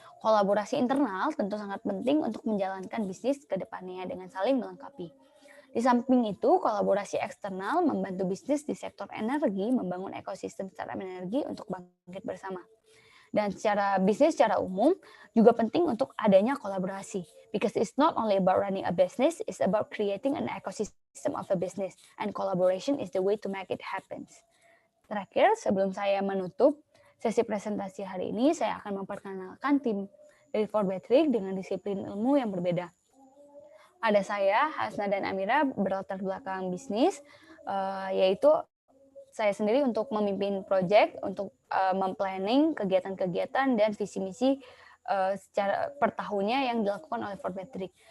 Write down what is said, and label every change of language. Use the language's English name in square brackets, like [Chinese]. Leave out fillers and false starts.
[Indonesian] Kolaborasi internal tentu sangat penting untuk menjalankan bisnis ke depannya dengan saling melengkapi. Di samping itu, kolaborasi eksternal membantu bisnis di sektor energi membangun ekosistem startup energi untuk bangkit bersama. Dan bisnis secara umum juga penting untuk adanya kolaborasi. [English] Because it's not only about running a business, it's about creating an ecosystem of a business. And collaboration is the way to make it happen. [Indonesian] Terakhir, sebelum saya menutup sesi presentasi hari ini, saya akan memperkenalkan tim dari Forbetric dengan disiplin ilmu yang berbeda. Ada saya, Hasna dan Amira, berlatar belakang bisnis, yaitu saya sendiri untuk memimpin proyek, untuk memplanning kegiatan-kegiatan dan visi misi secara per tahunnya yang dilakukan oleh Forbetric.